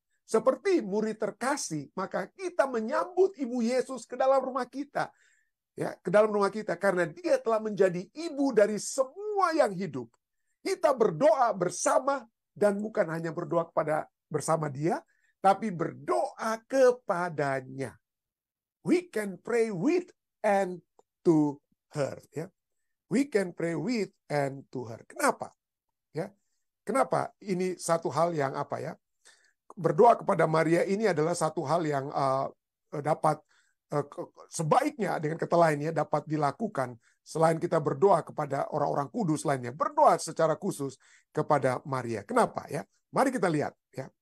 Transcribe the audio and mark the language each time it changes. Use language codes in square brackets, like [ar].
[id] Seperti murid terkasih, maka kita menyambut Ibu Yesus ke dalam rumah kita. Ya, ke dalam rumah kita karena dia telah menjadi ibu dari semua yang hidup. Kita berdoa bersama dan bukan hanya berdoa bersama dia, tapi berdoa kepadanya. [en] We can pray with and to her. Ya. We can pray with and to her. [id] Kenapa? Ya. Kenapa? Ini satu hal yang apa ya? Berdoa kepada Maria ini adalah satu hal yang dapat sebaiknya dengan kata lainnya dapat dilakukan selain kita berdoa kepada orang-orang kudus lainnya, berdoa secara khusus kepada Maria. Kenapa ya? Mari kita lihat ya.